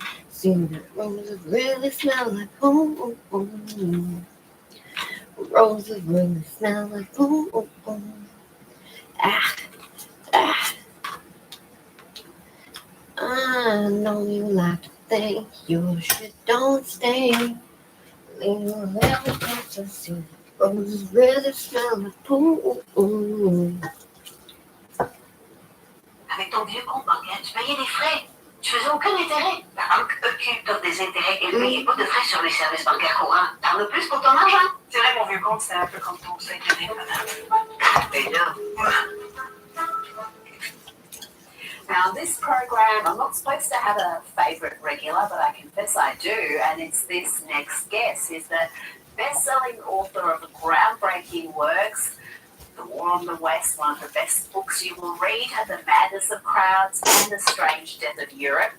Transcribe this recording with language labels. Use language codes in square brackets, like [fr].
[en] See that roses really smell like boom, Roses really smell like boom, Ah, ah. I know you like to think your shit don't stink. Lean a little bit closer. See that roses really smell like boom. [fr] Avec ton vieux compte bancaire, tu payais des frais. Tu faisais aucun intérêt. La banque occupe des intérêts élevés et pas de frais sur les services bancaires courants. T'en as plus pour ton argent. C'est vrai, mon vieux compte, c'est un peu comme ton secret, madame. Et là. [en] Now, this program, I'm not supposed to have a favorite regular, but I confess I do, and it's this next guest. Is the best-selling author of groundbreaking works, The War on the West, one of the best books you will read, The Madness of Crowds, and The Strange Death of Europe.